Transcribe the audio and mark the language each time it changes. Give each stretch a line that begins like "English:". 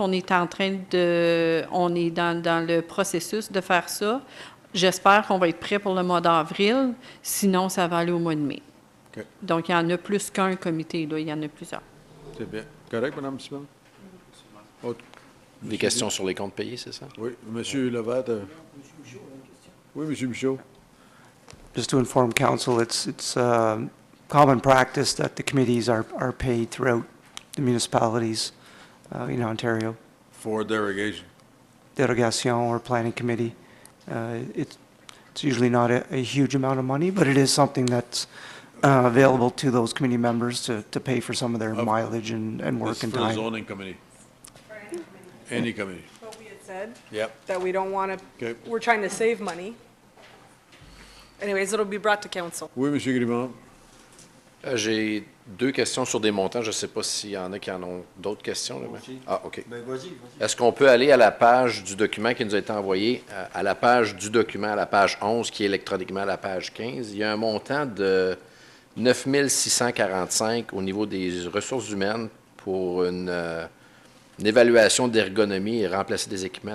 French: On est en train de... On est dans le processus de faire ça. J'espère qu'on va être prêt pour le mois d'avril. Sinon, ça va aller au mois de mai. Okay. Donc, il y en a plus qu'un comité, là. Il y en a plusieurs. C'est bien. Correct, Mme Simon? Autre. Des questions sur les comptes payés, c'est ça? Oui. Monsieur Levat. Oui, Monsieur Michaud.
English: Just to inform council, it's common practice that the committees are paid throughout the municipalities in Ontario. For derogation. Derogation or planning committee. It's usually not a huge amount of money, but it is something that's available to those committee members to pay for some of their mileage and work and For the time. zoning committee. Any committee. What we had said, Yep. that we don't want to, Okay. we're trying to save money. Anyways, it'll be brought to council.
French: Oui, Monsieur Grimard. J'ai 2 questions sur des montants. Je ne sais pas s'il y en a qui en ont d'autres questions. Là, mais... Ah, OK. Ben, vas-y. Est-ce qu'on peut aller à la page du document qui nous a été envoyé, à la page du document, à la page 11, qui est électroniquement à la page 15? Il y a un montant de 9 645 au niveau des ressources humaines pour une évaluation d'ergonomie et remplacer des équipements.